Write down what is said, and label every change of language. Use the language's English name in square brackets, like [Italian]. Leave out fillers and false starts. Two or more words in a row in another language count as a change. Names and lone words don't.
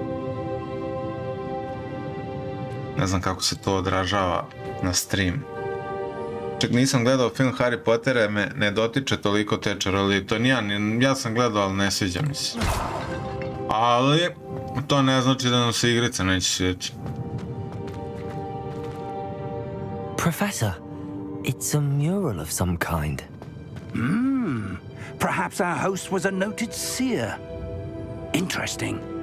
[Serbian] Ne znam kako se to odražava na stream. Čak nisam gledao film Harry Pottera, me ne dotiče toliko te čarolije. To ja sam gledao, ali ne sviđa mi se. Ali, to ne znači da nam se igrica neće sviđati. [English] Professor, it's a mural of some kind. Perhaps our host was a noted seer. Interesting.